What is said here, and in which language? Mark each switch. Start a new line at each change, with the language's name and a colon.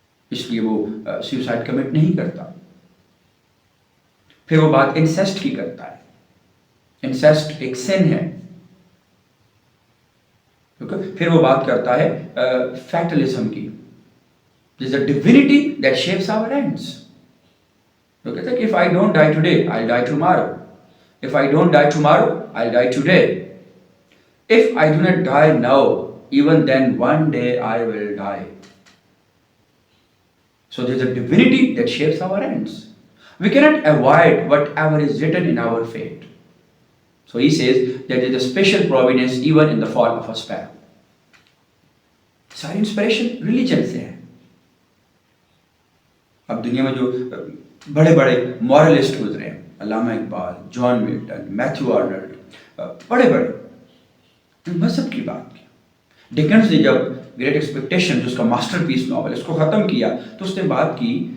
Urdu: اس لیے وہ suicide commit نہیں کرتا۔ پھر وہ بات انسیسٹ کی کرتا ہے، انسیسٹ ایک سن ہے۔ پھر وہ بات کرتا ہے فیٹلزم کی،
English: There is a divinity that shapes our ends.
Urdu: وہ کہتا ہے کہ
English: if I don't die today, I'll die tomorrow. If I don't die tomorrow, I'll die today. If I do not die now, even then one day I will die. So there is a divinity that shapes our ends. We cannot avoid whatever is written in our fate. So he says that there is a special providence even in the fall of a sparrow.
Urdu: ساری inspiration religion سے ہے۔ اب دنیا میں جو بڑے بڑے مورلسٹ گزرے ہیں، علامہ اقبال، جان ملٹن، میتھیو آرنلڈ، بڑے مذہب کی بات کی۔ ڈکنز نے جب گریٹ ایکسپیکٹیشن، جو اس کا ماسٹر پیس ناول، اس کو ختم کیا تو اس نے بات کی